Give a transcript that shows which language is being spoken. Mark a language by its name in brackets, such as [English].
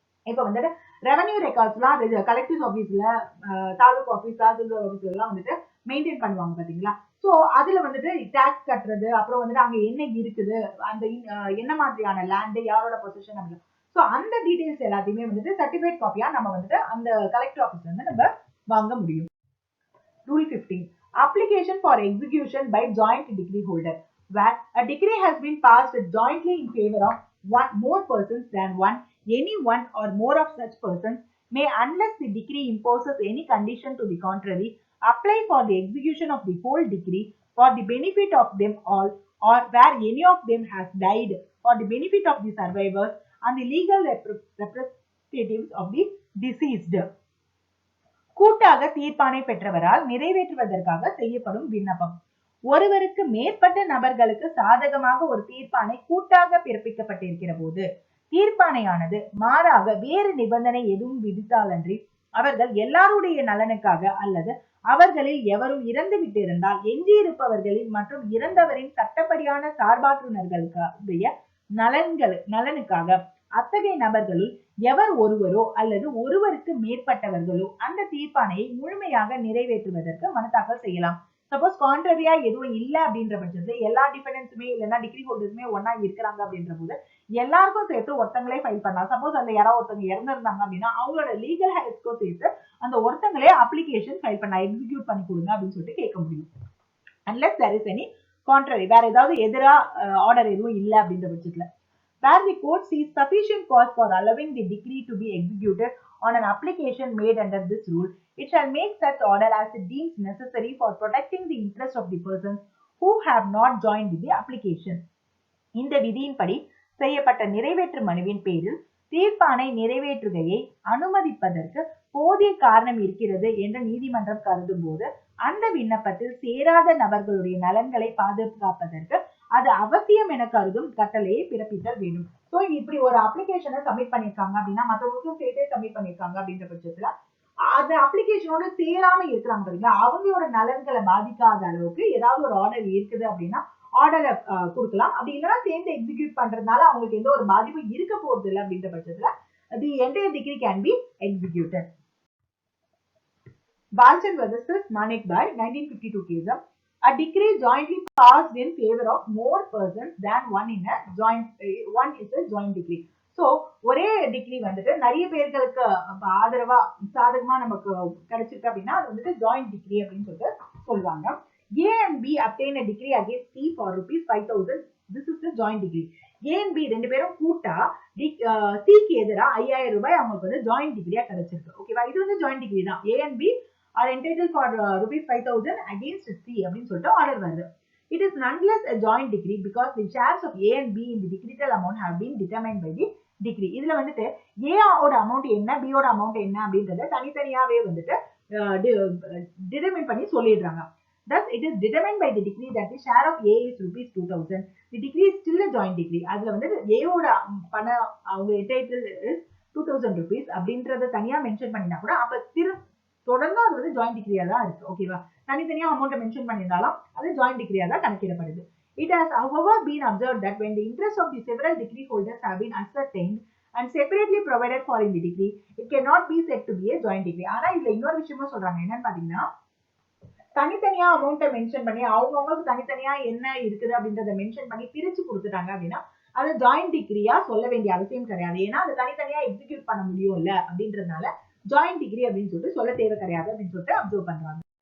[Tamil] இப்ப வந்துட்டு revenue records எல்லாம் கலெக்டர் ஆபீஸ்ல, தாலுக் ஆபீஸ், தாசில்தார் ஆபீஸ்ல எல்லாம் வந்துட்டு மெயின்டைன் பண்ணுவாங்க பாத்தீங்களா. சோ அதுல வந்துட்டு டாக்ஸ் கட்டுறது, அப்புறம் வந்துட்டு அங்க என்ன இருக்குது, அந்த என்ன மாதிரியான லேண்ட், யாரோட பொசிஷன் அப்படின்னு, சோ அந்த டீடைல்ஸ் எல்லாத்தையுமே வந்துட்டு சர்டிபிகேட் காப்பியா நம்ம வந்துட்டு அந்த கலெக்டர் ஆபீஸ்ல இருந்து நம்ம வாங்க முடியும். [English] Rule 15. Application for execution by joint decree holder. Where a decree has been passed jointly in favor of more persons than one, any one or more of such persons may, unless the decree imposes any condition to the contrary, apply for the execution of the whole decree for the benefit of them all, or where any of them has died, for the benefit of the survivors and the legal representatives of the deceased. [Tamil] கூட்டாக தீர்ப்பானை பெற்றவரால் நிறைவேற்றுவதற்காக செய்யப்படும் விண்ணப்பம். ஒருவருக்கு மேற்பட்ட நபர்களுக்கு சாதகமாக ஒரு தீர்ப்பானை கூட்டாக பிறப்பிக்கப்பட்டிருக்கிற போது தீர்ப்பானையானது மாறாக வேறு நிபந்தனை எதுவும் விதித்தாலன்றி அவர்கள் எல்லாருடைய நலனுக்காக அல்லது அவர்களில் எவரும் இறந்து விட்டிருந்தால் எஞ்சியிருப்பவர்களின் மற்றும் இறந்தவரின் சட்டப்படியான சார்பாற்றுநர்களுடைய நலனுக்காக அத்தகைய நபர்களுள் எவர் ஒருவரோ அல்லது ஒருவருக்கு மேற்பட்டவர்களோ அந்த தீர்ப்பானையை முழுமையாக நிறைவேற்றுவதற்கு மனு தாக்கல் செய்யலாம். சப்போஸ் கான்ட்ரரியா எதுவும் இல்லை அப்படின்ற பட்சத்துல எல்லா டிஃபெண்டன்ஸுமே இல்லைன்னா டிகிரி ஹோல்டர்ஸுமே ஒன்னா இருக்கிறாங்க அப்படின்ற போது எல்லாருக்கும் சேர்த்து ஒருத்தங்களே ஃபைல் பண்ணலாம். சப்போஸ் அதுல யாராவது ஒருத்தங்க இறந்திருந்தாங்க அப்படின்னா அவங்களோட லீகல் ஹெல்ப்க்கும் சேர்த்து அந்த ஒருத்தங்களே அப்ளிகேஷன் ஃபைல் பண்ண எக்ஸிக்யூட் பண்ணி கொடுங்க அப்படின்னு சொல்லிட்டு கேட்க முடியும். [English] unless there is any contrary, [Tamil] வேற ஏதாவது எதிரா ஆர்டர் எதுவும் இல்லை அப்படின்ற பட்சத்துல. [English] Where the court sees sufficient cause for allowing the decree to be executed on an application made under this rule, it shall make such order as it deems necessary for protecting the interest of the persons who have not joined with the application. [Tamil] இந்த விதியின்படி செய்யப்பட்ட நிறைவேற்று மனுவின் பேரில் தீர்ப்பானை நிறைவேற்றுகையை அனுமதிப்பதற்கு போதிய காரணம் இருக்கிறது என்று நீதிமன்றம் கருதும் போது அந்த விண்ணப்பத்தில் சேராத நபர்களுடைய நலன்களை பாதுகாப்பதற்கு அது அவசியம் என கருதும் கட்டளையை பிறப்பித்தல் வேண்டும். சோ இப்படி ஒரு அப்ளிகேஷனை சப்மிட் பண்ணிருக்காங்க அப்படின்னா மற்றவங்களுக்கும் சேர்த்தே சப்மிட் பண்ணிருக்காங்க அப்படின்ற பட்சத்துல அந்த அப்ளிகேஷனோட சேராம இருக்கிறாங்க பாத்தீங்களா, அவங்களோட நலன்களை பாதிக்காத அளவுக்கு ஏதாவது ஒரு ஆர்டர் இருக்குது அப்படின்னா ஆர்டரை கொடுக்கலாம். அப்படி இல்லைன்னா சேர்ந்து எக்ஸிக்யூட் பண்றதுனால அவங்களுக்கு எந்த ஒரு பாதிப்பும் இருக்க போறது இல்லை அப்படின்ற பட்சத்துல [English] the entire decree can be executed. Balchand versus Manik by 1952 case. A decree jointly passed in favor of more persons than one in a joint, one is a joint decree. [Tamil] So ஒரே degree வந்துட்டு நிறைய பேர்களுக்கு ஆதரவா சாதகமா நமக்கு கிடைச்சிருக்கு அப்படின்னா அது வந்துட்டு ஜாயிண்ட் டிகிரி அப்படின்னு சொல்லிட்டு சொல்லுவாங்க. [English] A and B obtain a decree against C for ₹5,000. This is the joint degree. [Tamil] A and B ரெண்டு பேரும் கூட்டா Cக்கு எதிரா ₹5,000 அவங்களுக்கு வந்து ஜாயிண்ட் டிகிரியா கிடைச்சிருக்கு. ஓகேவா, இது வந்து ஜாயிண்ட் டிகிரி தான். [English] A and B are entitled for ₹5,000 against C [Tamil] அப்படின்னு சொல்லிட்டு ஆர்டர் வருது. [English] It is nonetheless a joint decree because the shares of A and B in the decretal amount have been determined by the decree. [Tamil] இதுல வந்துட்டு A ஓட amount என்ன, B ஓட amount என்ன அப்படின்றத தனித்தனியாவே வந்துட்டு டிட்டர்மைன் பண்ணி சொல்லிடுறாங்க. [English] Thus, it is determined by the decree that the share of A is ₹2,000. The decree is still a joint decree. [Tamil] அதுல வந்து A ஓட பண அவங்க entitled is ₹2,000 அப்படின்றத தனியா மென்ஷன் பண்ணினா கூட அப்ப தொடர்ந்து அது வந்து ஜாயிண்ட் டிகிரியா தான் இருக்கு. ஓகேவா, தனித்தனியா அமௌண்ட் மென்ஷன் பண்ணியிருந்தாலும் அது ஜாயிண்ட் டிகிரியா தான் கணக்கிடப்படுது. [English] It has however been observed that when the interests of the several decree holders have been ascertained and separately provided for in the decree, it cannot be said to be a joint decree. [Tamil] ஆனா இதுல இன்னொரு விஷயமும் சொல்றாங்க. என்னன்னு பாத்தீங்கன்னா, தனித்தனியா அமௌண்ட்டை mention பண்ணி அவங்கவுங்களுக்கு தனித்தனியா என்ன இருக்குது அப்படின்றத மென்ஷன் பண்ணி பிரிச்சு கொடுத்துட்டாங்க அப்படின்னா அது ஜாயிண்ட் டிகிரியா சொல்ல வேண்டிய அவசியம் கிடையாது. ஏன்னா அது தனித்தனியா எக்ஸிக்யூட் பண்ண முடியும்ல அப்படின்றதுனால ஜாயிண்ட் டிகிரி அப்படின்னு சொல்லிட்டு சொல்ல தேவை கிடையாது அப்படின்னு சொல்லிட்டு அப்சர்வ் பண்றாங்க.